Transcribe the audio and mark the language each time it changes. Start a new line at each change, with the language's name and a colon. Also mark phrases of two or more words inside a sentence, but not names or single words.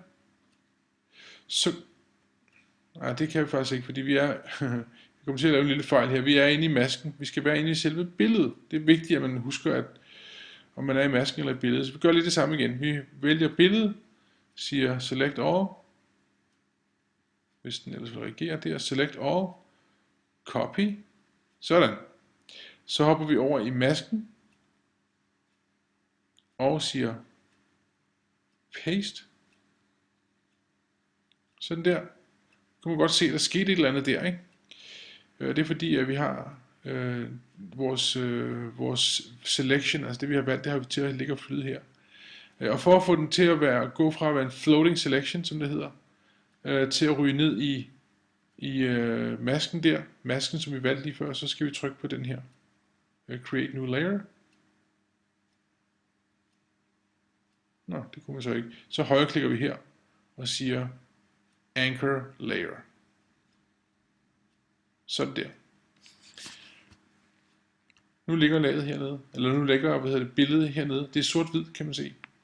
Danish: Så, nej, det kan vi faktisk ikke, fordi vi er, jeg kommer til at lave en lille fejl her. Vi er inde i masken. Vi skal være inde i selve billedet. Det er vigtigt, at man husker, at om man er i masken eller i billedet. Så vi gør lidt det samme igen. Vi vælger billedet, siger
English: Select All.
Danish: Hvis den ellers vil reagere der.
English: Select All. Copy.
Danish: Sådan. Så hopper vi over i masken og siger paste. Sådan der. Kan man godt se, at der skete et eller andet der, ikke? Det er fordi, at vi har vores selection, altså det vi har valgt, det har vi til at ligge og flyde her. Og for at få den til at gå fra at være en
English: floating selection,
Danish: som det hedder, til at ryge ned i masken der, masken som vi valgte lige før, så skal vi trykke på den her.
English: Create new layer.
Danish: Nå, det kunne man så ikke. Så højreklikker vi her og siger
English: Anchor Layer.
Danish: Sådan der. Nu ligger laget hernede, eller nu ligger, billedet hernede. Det er sort-hvid, kan man se.